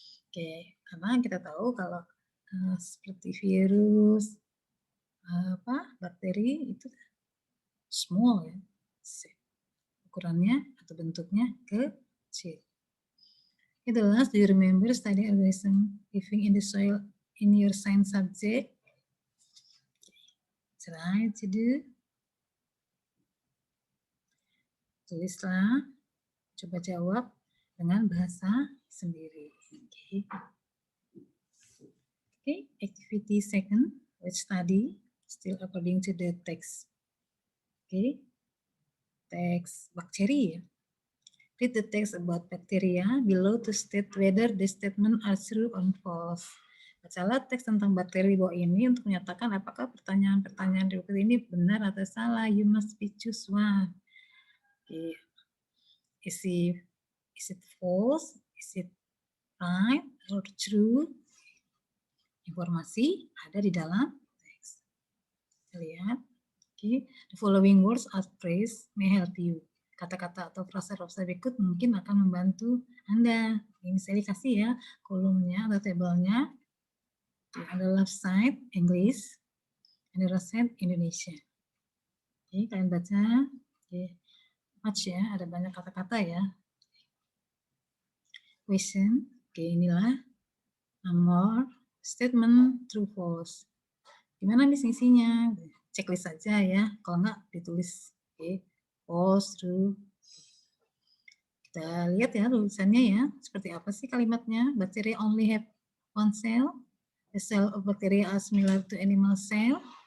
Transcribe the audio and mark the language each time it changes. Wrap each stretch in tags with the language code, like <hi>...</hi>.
<id>Oke, karena kita tahu kalau seperti virus, bakteri itu small ya, ukurannya atau bentuknya kecil.</id> <en>Okay, the last, do you remember study organism living in the soil in your science subject? Try to do.</en> <id>Tulislah, coba jawab dengan bahasa sendiri.</id> <en>Okay. Okay, activity second, let's study still according to the text. Okay, text bakteri ya. Read the text about bacteria below to state whether the statement are true or false.</en> <id>Bacalah teks tentang bakteri di bawah ini untuk menyatakan apakah pertanyaan-pertanyaan di buku ini benar atau salah.</id> <en>You must choose one. Okay. Is it false? Is it right or true?</en> <id>Informasi ada di dalam teks. Kita lihat. Okay.</id> <en>The following words or phrase may help you.</en> <id>Kata-kata atau frasa-frasa berikut mungkin akan membantu Anda. Ini misalnya kasih ya kolomnya atau tabelnya.</id> <en>Okay. On the left side English, on the right side Indonesia. Okay,</en> <id>kalian baca.</id> <en>Okay.</en> <id>Much ya, ada banyak kata-kata ya. Question. Okay, inilah nomor.</id> <en>Statement true false.</en> <id>Gimana nih isinya? Checklist saja ya. Kalau enggak ditulis. Oke.</id> <en>False, true.</en> <id>Kita lihat ya tulisannya ya. Seperti apa sih kalimatnya?</id> <en>Bacteria only have one cell. The cell of bacteria are similar to animal cell.</en>